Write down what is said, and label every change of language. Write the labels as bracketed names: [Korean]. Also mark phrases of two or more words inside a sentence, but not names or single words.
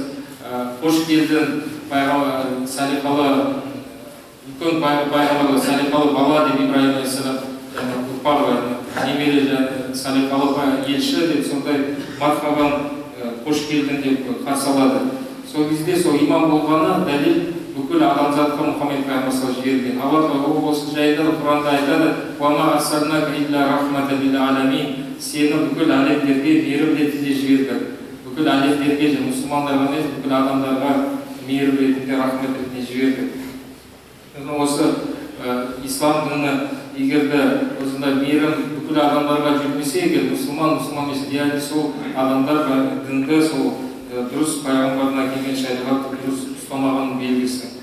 [Kazakh] Қош келдің салиқалы, үлкен пайғамбар, салиқалы бала деп Ибраһим алейхиссалам ұрпағы, немере салиқалы елші деп сондай мархабан қош келдің деп қарсы алады. Сол кезде сол имам болғаны дәлел бүкіл адамзатқа Мұхаммед пайғамбар жіберген. Алла Тағала осы жайында Құранда айтады: [Arabic] "Уама арсалнака илля рахматан лил аламин", [Kazakh] сені бүкіл әлемдерге мейірім ретінде жібердік. Бүкіл әлемдерге, мұсылмандарға емес, бүкіл адамдарға мейірім ретінде, рахмет ретінде жібердік. Осы ислам діні егерде осындай мейірім бүкіл адамдарға жүрмесе, егер мұсылман емес, яғни сол адамдар дінді сол дұрыс пайғамбарына келген шариғатты дұрыс ұстамаған белгісі.